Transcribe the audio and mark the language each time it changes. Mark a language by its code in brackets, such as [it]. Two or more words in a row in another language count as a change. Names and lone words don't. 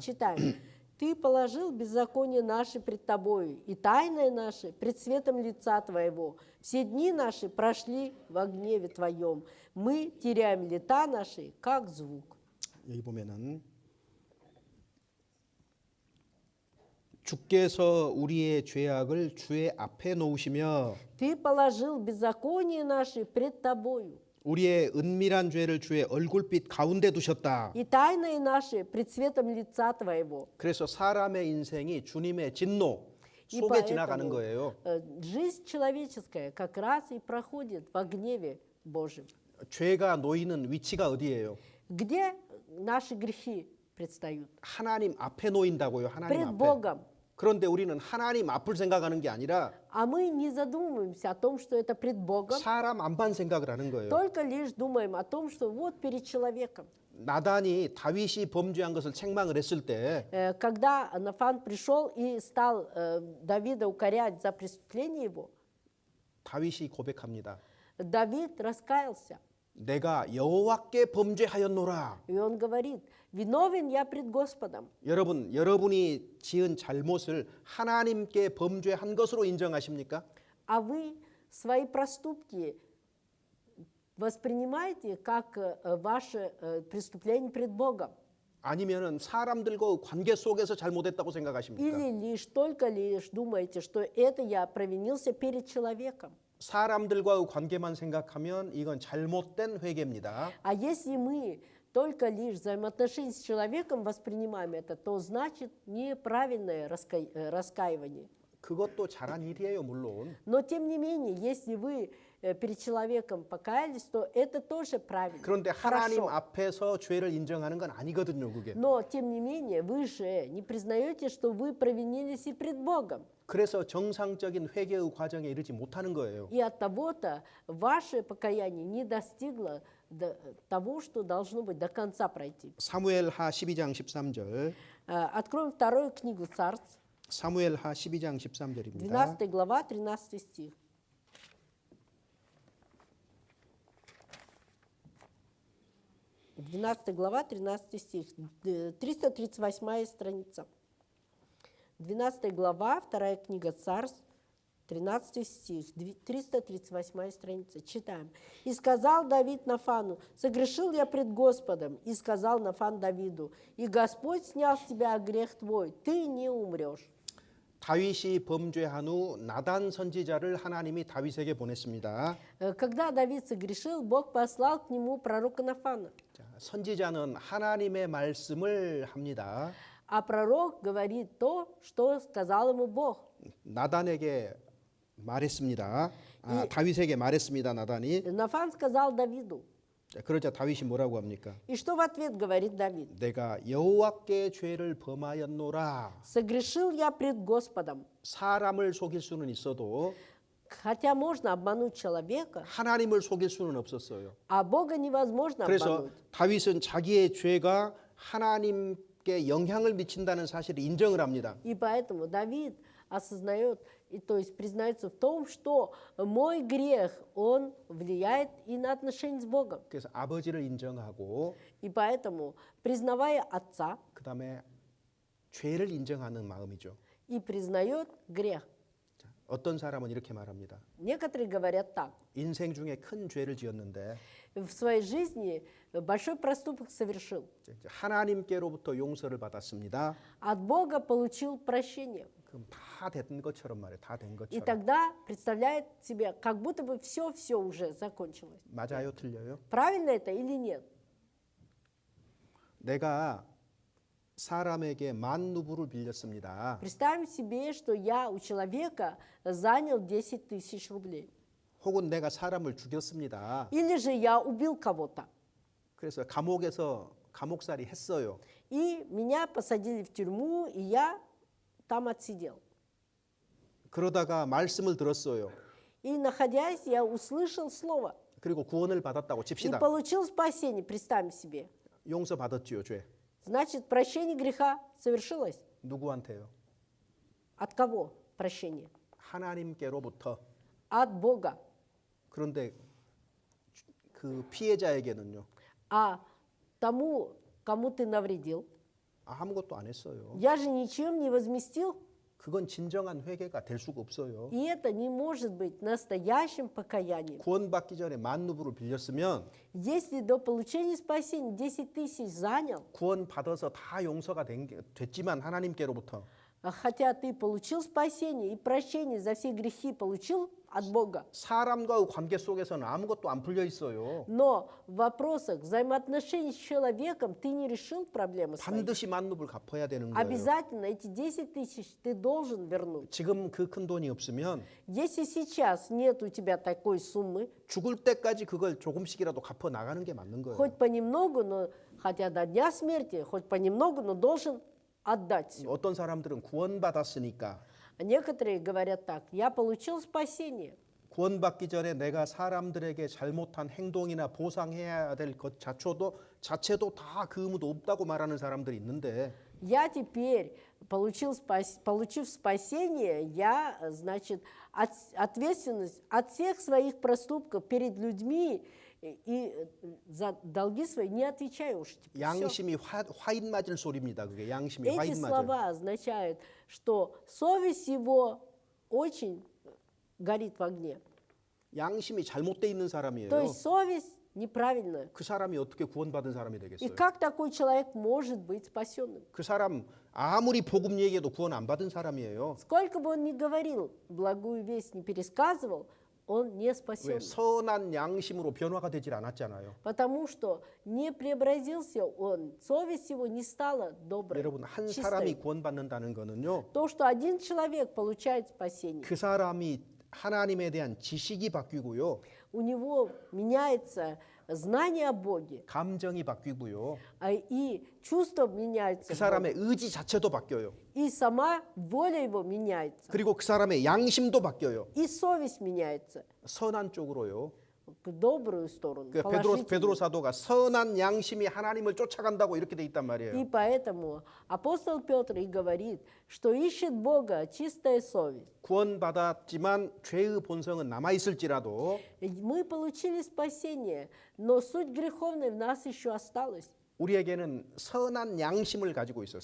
[ru] Читаем. «Ты положил беззаконие наши пред Тобою, и тайное наше пред светом лица Твоего. Все дни наши прошли во гневе Твоем. Мы теряем лета наши, как звук». [ko] 여기 보면은 주께서 우리의 죄악을 주의 앞에 놓으시며 [ru] «Ты положил беззаконие наши пред Тобою, [ko] 우리의 은밀한 죄를 주의 얼굴빛 가운데 두셨다. [ru] и тайное наши пред светом лица Твоего». [ko] 그래서 사람의 인생이 주님의 진노, [ru] И [ko] 속에 지나가는 [ru] поэтому [ko] 거예요. [ru] жизнь человеческая как раз и проходит во гневе Божьем. [ko] 죄가 놓이는 위치가 어디예요? [ru] Где наши грехи предстают? [ko] 하나님 앞에 놓인다고요. 하나님 [ru] Пред [ko] 앞에. [ru] Богом. [ko] 그런데 우리는 하나님 앞을 생각하는 게 아니라 [ru] А мы не задумываемся о том, что это пред Богом, [ko] 사람 앞만 생각을 하는 거예요. [ru] только лишь думаем о том, что вот перед человеком. [ko] 나단이 다윗이 범죄한 것을 책망을 했을 때 [ru] Когда Нафан пришел и стал Давида укорять за преступление его, [ko] 다윗이 고백합니다. [ru] Давид раскаялся. [ko] 내가 여호와께 범죄하였노라. [ru] И он говорит, виновен я пред Господом. [ko] 여러분, 여러분이 지은 잘못을 하나님께 범죄한 것으로 인정하십니까? [ru] А вы свои проступки воспринимаете как ваше преступление пред Богом? [ko] 아니면은 사람들과 관계 속에서 잘못했다고 생각하십니까? [ru] Или только лишь думаете, что это я провинился перед человеком? [ko] 사람들과의 관계만 생각하면 이건 잘못된 회개입니다. [ru] А если мы только лишь взаимоотношения с человеком воспринимаем это, то значит неправильное раскаивание. [ko] 그것도 잘한 일이에요, 물론. [ru] Но тем не менее, если вы перед человеком покаялись, то это тоже правильно. [ko] 그런데 하나님 [ru] хорошо. [ko] 앞에서 죄를 인정하는 건 아니거든요, 그게. [ru] Но тем не менее, вы же не признаете, что вы провинились и пред Богом. [ko] 그래서 정상적인 회개의 과정에 이르지 못하는 거예요. [ru] И от того-то ваше покаяние не достигло того, что должно быть до конца пройти. [ko] 사무엘하 12장 13절. [ru] Откроем вторую книгу Царств, [ko] 사무엘하 12장 13절입니다. [ru] 12 глава, 13 стих. Двенадцатая глава, 13 стих, 338 страница. 12 глава, вторая книга Царств, 13 стих, 338 страница. Читаем. «И сказал Давид Нафану, согрешил я пред Господом, и сказал Нафан Давиду, и Господь снял с тебя грех твой, ты не умрешь». [ko] 다윗이 범죄한 후 나단 선지자를 하나님이 다윗에게 보냈습니다. [ru] Когда Давид согрешил, Бог послал к нему пророка Нафана. [ko] 자, 선지자는 하나님의 말씀을 합니다. [ru] А пророк говорит то, что сказал ему Бог. [ko] 나단에게 말했습니다. 다윗에게 말했습니다. 나단이. [ru] Нафан сказал Давиду. [ko] 자, 그러자 다윗이 뭐라고 합니까? [ru] И что в ответ говорит Давид? [ko] 내가 여호와께 죄를 범하였노라. [ru] Согрешил я пред Господом. [ko] 사람을 속일 수는 있어도 [ru] Хотя можно обмануть человека, [ko] 하나님을 속일 수는 없었어요. [ru] а Бога невозможно [ko] 그래서 [ru] обмануть. [ko] 다윗은 자기의 죄가 하나님께 영향을 미친다는 사실을 인정을 합니다. [ru] И поэтому Давид осознает, и, то есть признается в том, что мой грех, он влияет и на отношения с Богом. [ko] 그래서 아버지를 인정하고 [ru] И поэтому, признавая отца, [ko] 그다음에 죄를 인정하는 마음이죠. [ru] и признает грех. [ko] 자, 어떤 사람은 이렇게 말합니다. [ru] Некоторые говорят так. [ko] 인생 중에 큰 죄를 지었는데 [ru] В своей жизни большой проступок совершил. [ko] 하나님께로부터 용서를 받았습니다. [ru] От Бога получил прощение. [ko] 그럼 다 된 것처럼 말이에요. 다 된 [ru] И [ko] 것처럼. [ru] тогда представляет себе, как будто бы все уже закончилось. [ko] 맞아요, 틀려요? [ru] Правильно это или нет? [ko] 내가 사람에게 10,000루블을 빌렸습니다. [ru] Представим себе, что я у человека занял 10 тысяч рублей. [ko] 혹은 내가 사람을 죽였습니다. [ru] Или же я убил кого-то. [ko] 그래서 감옥에서 감옥살이 했어요. [ru] И меня посадили в тюрьму, и я там отсидел. [ko] 그러다가 말씀을 들었어요. [ru] И находясь, я услышал слово. [ko] 그리고 구원을 받았다고 [ru] И [ko] 칩시다. [ru] получил спасение, представим себе. [ko] 용서받았지요, 죄. [ru] Значит, прощение греха совершилось. [ko] 누구한테요? [ru] От кого прощение? [ko] 하나님께로부터. [ru] От Бога. [ko] 그런데 그 피해자에게는요. [ru] А тому, кому ты навредил, [ko] 아무것도 안 했어요. [ru] я же ничем не возместил. [ko] 그건 진정한 회개가 될 수가 없어요. [ru] И это не может быть настоящим покаянием. [ko] 구원받기 전에 10,000루블을 빌렸으면 [ru] Если до получения спасения 10 тысяч занял, [ko] 구원받아서 다 용서가 됐지만 하나님께로부터 [ru] хотя ты получил спасение и прощение за все грехи получил от Бога, [ko] 사람과의 관계 속에서는 아무것도 안 풀려 있어요. [ru] но в вопросах взаимоотношений с человеком ты не решил проблемы свои. [ko] 반드시 만렙을 갚아야 되는 거예요. [ru] Обязательно эти 10 тысяч ты должен вернуть. [ko] 지금 그 큰 돈이 없으면 [ru] Если сейчас нет у тебя такой суммы, [ko] 죽을 때까지 그걸 조금씩이라도 갚아 나가는 게 맞는 거예요. [ru] хоть понемногу, но хотя до дня смерти, хоть понемногу, но должен отдать. [ko] 어떤 사람들은 구원받았으니까 [ru] А некоторые говорят так: я получил спасение. [ko] 구원받기 전에 내가 사람들에게 잘못한 행동이나 보상해야 될 것 자체도 다 그 의무도 없다고 말하는 사람들이 있는데 [ru] Я теперь, получив спасение, я, значит, ответственность от всех своих проступков перед людьми и за долги свои не отвечаю уж. Всё. [ko] 양심이 화인 맞을 소리입니다. 그게 양심이 [ru] Эти [ko] 화인 맞을. [ru] слова означают, что совесть его очень горит в огне. [ko] 양심이 잘못돼 있는 [ru] То [ko] 사람이에요. [ru] есть совесть неправильная. [ko] 그 사람이 어떻게 구원받은 사람이 [ru] И [ko] 되겠어요? [ru] как такой человек может быть спасенным? [ko] 그 사람 아무리 복음 얘기해도 구원 안 받은 사람이에요. [ru] Сколько бы он ни говорил, благую весть не пересказывал, он не [ko] 왜 [ru] спасен. [ko] 선한 양심으로 변화가 되질 않았잖아요. [ru] Потому что не преобразился он, совесть его не стала доброй, [ko] 여러분 한 사람이 [ru] чистой. [ko] 구원받는다는 거는요. [ru] То, что один человек получает спасение, [ko] 그 사람이 하나님에 대한 지식이 바뀌고요. [ru] у него меняется знание о Боге, [ko] 감정이 바뀌고요. [ru] и чувства меняются, [ko] 그 사람의 의지 자체도 바뀌어요. [ru] и сама воля его меняется, [ko] 그리고 그 사람의 양심도 바뀌어요. [ru] и совесть меняется [ko] 선한 쪽으로요. [ru] в добрую сторону, [ko] 그 [ru] положительную. [ko] 베드로 사도가 선한 양심이 하나님을 쫓아간다고 이렇게 돼 있단 [ru] И [ko] 말이에요. [ru] поэтому апостол Петр и говорит, что ищет Бога чистая совесть. [ko] 구원받았지만 죄의 본성은 남아 있을지라도 [ru] Мы получили спасение, но суть греховная в нас еще осталась. [ko] 우리에게는 선한 양심을 가지고 있어요.